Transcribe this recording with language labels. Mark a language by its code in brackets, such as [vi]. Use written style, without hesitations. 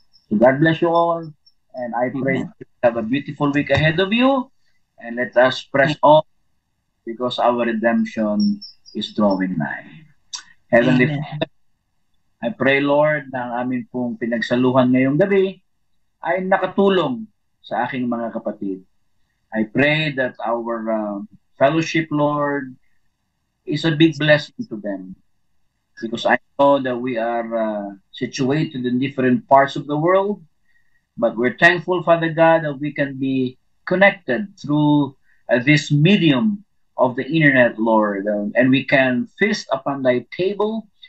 [en] So God bless you all, and I pray you have a beautiful week ahead of you, and let us press on because our redemption is drawing nigh. Heavenly Father, I pray, [tl] Lord, na ang amin pong pinagsaluhan ngayong gabi ay nakatulong sa aking mga kapatid. [en] I pray that our fellowship, Lord, is a big blessing to them, because I know that we are situated in different parts of the world, but we're thankful, Father God, that we can be connected through this medium of the internet, Lord, and we can feast upon thy table